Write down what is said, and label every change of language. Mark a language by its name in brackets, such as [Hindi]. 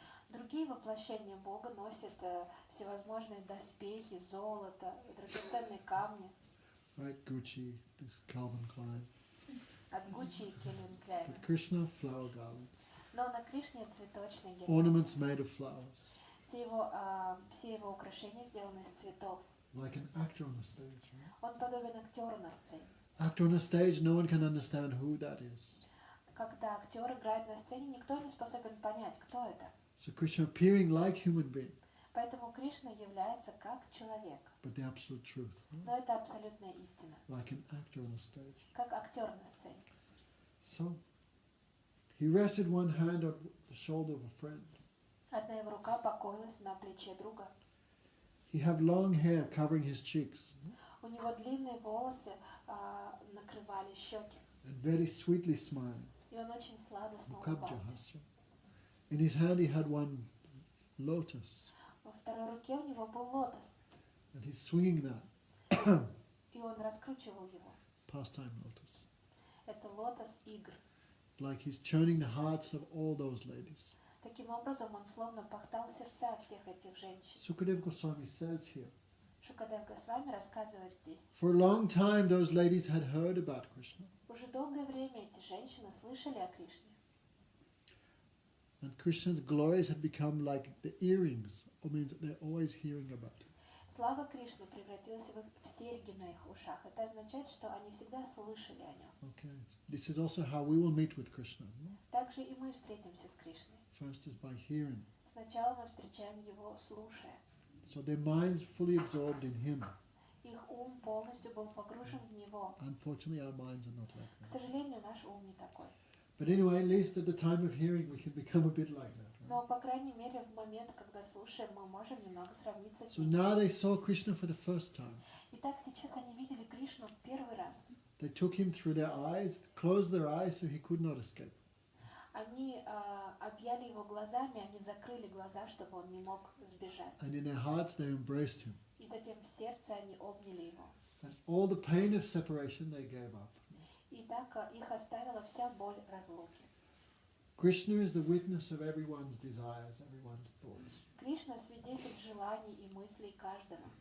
[Russian] Другие воплощения Бога носят всевозможные доспехи, золото, драгоценные камни. [English] Right, Gucci, this Calvin Klein. [Russian] От Гуччи и Кельвин Кляйн. [English] But Krishna, flower garlands. [Russian] Но на Кришне цветочные гирлянды. [English] Ornaments made of flowers. [Russian] Все его украшения сделаны из цветов. [English] Like an actor on the stage. Right? [Russian] Он подобен актеру на сцене. [English] Actor on the stage, no one can understand who that is. [Russian] Когда актер играет на сцене, никто не способен понять, кто это. [English] So Krishna appearing like human being, [Russian] Поэтому Кришна является как человек. [English] but the absolute truth. Right? [Russian] Но это абсолютная истина. [English] Like an actor on the stage. [Russian] Как актер на сцене. [English] So, he rested one hand on the shoulder of a friend. [Russian] Одна его рука покоилась на плече друга. [English] He had long hair covering his cheeks, [Russian] У него длинные волосы накрывали щеки. [English] and very sweetly smiling. [Russian] И он очень сладостно [Sanskrit] Mukhabja [Russian] улыбался. [Sanskrit] hasya. [English] In his hand he had one lotus, [Russian] Во второй руке у него был лотос. [English] and he's swinging that, [Russian] И он раскручивал его. [English] pastime lotus. [Russian] Это лотос игр. [English] Like he's churning the hearts of all those ladies. [Russian] Таким образом, он словно пахтал сердца всех этих женщин. [English] Sukadev Goswami says here, [Russian] Шукадев Госвами рассказывает здесь. [English] for a long time those ladies had heard about Krishna, [Russian] Уже долгое время эти женщины слышали о Кришне. [English] and Krishna's glories had become like the earrings, or means that they're always hearing about it. [Russian] Слава Кришны превратилась в серьги на их ушах. Это означает, что они всегда слышали о нем. [English] Okay, this is also how we will meet with Krishna. [Russian] Также и мы встретимся с Кришной. [English] First is by hearing. [Russian] Сначала мы встречаем его, слушая. [English] So their minds fully absorbed in him. [Russian] Их ум полностью был погружен в него. [English] Unfortunately, our minds are not like [Russian] К [English] that. [Russian] сожалению, наш ум не такой. [English] But anyway, at least at the time of hearing, we can become a bit like that. Right? [Russian] Но, по крайней мере, в момент, когда слушаем, мы можем немного сравниться с [English] So [Russian] ним. [English] now they saw Krishna for the first time. [Russian] Итак, сейчас они видели Кришну в первый раз. [English] They took him through their eyes, closed their eyes so he could not escape. [Russian] Они объяли его глазами, они закрыли глаза, чтобы он не мог сбежать. [English] And in their hearts, they embraced him. [Russian] И затем в сердце они обняли его. [English] And all the pain of separation they gave up. [Russian] И так их оставила вся боль разлуки. [English] Krishna is the witness of everyone's desires, everyone's thoughts. [Russian] Кришна свидетель желаний и мыслей каждого.